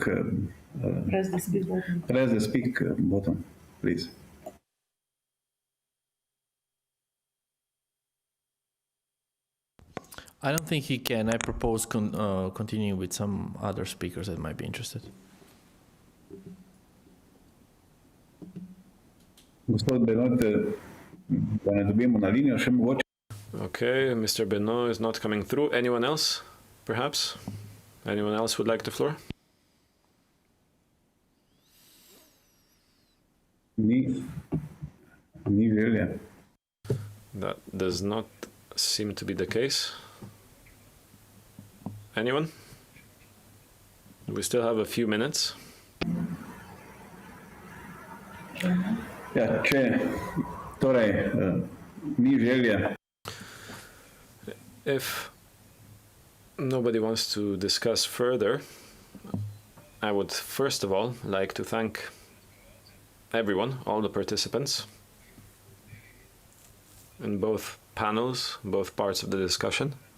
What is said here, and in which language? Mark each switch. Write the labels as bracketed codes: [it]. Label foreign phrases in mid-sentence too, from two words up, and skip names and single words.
[en] Press the speak button. Press the speak button, please. I don't think he can. I propose continuing with some other speakers that might be interested. [sl] Gospod Benoit, da ne dobijemo na linijo, še mogoče. [en] Okay, Mr. Benoit is not coming through. Anyone else, perhaps? Anyone else would like the floor? [sl] Ni želja. [en] That does not seem to be the case. Anyone? We still have a few minutes. [sl] Ja, če torej ni želja. [en] If nobody wants to discuss further, I would first of all like to thank everyone, all the participants in both panels, both parts of the discussion.